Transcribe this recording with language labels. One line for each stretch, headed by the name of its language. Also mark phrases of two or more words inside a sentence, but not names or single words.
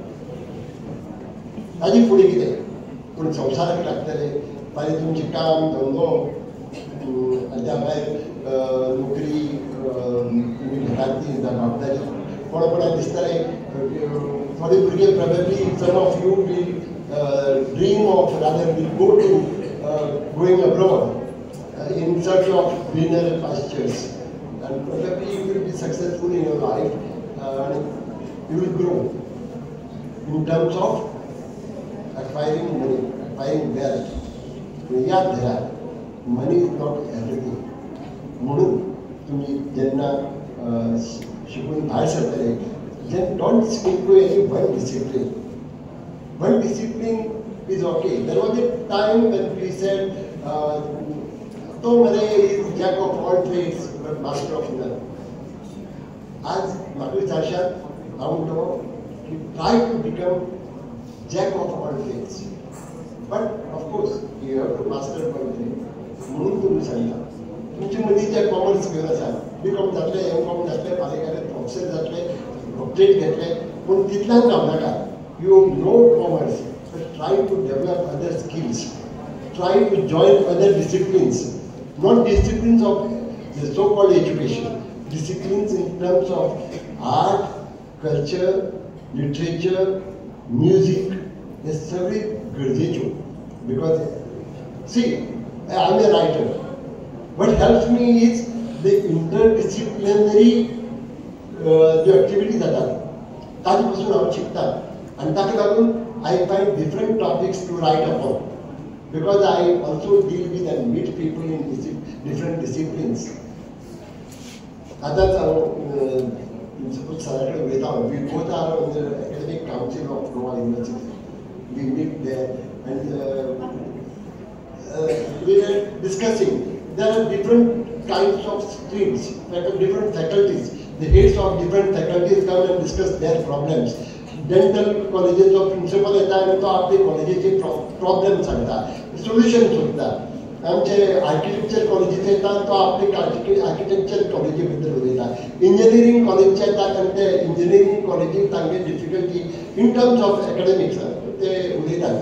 Konkani: ताजे फुडें कितें कोण संवसाराक लागतले ताजें तुमचें काम धंदो आनी त्या भायर नोकरी तुमी घेतात ती जबाबदारी कोणा कोणाक दिसतलें थोडे भुरगे
English: probably some of you will dream of rather will go to going abroad in search of greener pastures and probably you will be successful in your life and you will grow in terms of acquiring money, acquiring wealth.
Konkani: याद धरा
English: money is not everything.
Konkani: म्हणून तुम्ही जेन्ना शिकून भायर सरतले
English: then don't stick to any one discipline. One discipline is okay. There was a time when we said, "Tomare is jack of all trades but master of none." As Mahatma Gandhi
Konkani: म्हणतो की
English: try to become jack of all trades, but of course you have to master one trade.
Konkani: म्हणून तुम्ही सांगता तुमचे मदीं जे कॉमर्स घेवन आसा B.Com जातले M.Com जातले फाल्यां प्रोफेसर जातले डॉक्टरेट घेतले पूण तितल्यान रावनाका.
English: You know commerce, but try to develop other skills. Try to join other disciplines, not disciplines of the so-called education. Disciplines in terms of art, culture, literature, music.
Konkani: हे सगळे गरजेच्यो
English: because see, I am a writer. What helps me is the interdisciplinary
Konkani: ज्यो एक्टिविटी जातात ताजे पासून हांव शिकता आनी ताका लागून
English: I find different topics to write upon because I also deal with and meet people in different disciplines
Konkani: आतांच हांव प्रिंसिपल सरा कडेन उलयता.
English: we both are on the academic council of Goa University. we meet there and we were discussing there are different kinds of streams, different faculties. The heads of different faculties come and discuss their problems. Dental colleges of principal
Konkani: येता आनी तो आपले कॉलेजीचे प्रॉब्लेम सांगता, सोल्युशन सोदता. आमचे आर्किटेक्चर कॉलेजीचे येता तो आपले आर्किटेक्चर कॉलेजी बद्दल उलयता. इंजिनियरींग कॉलेजचे येतात आनी ते इंजिनियरींग कॉलेजीक तांगे
English: difficulty in terms of academics
Konkani: ते उलयतात.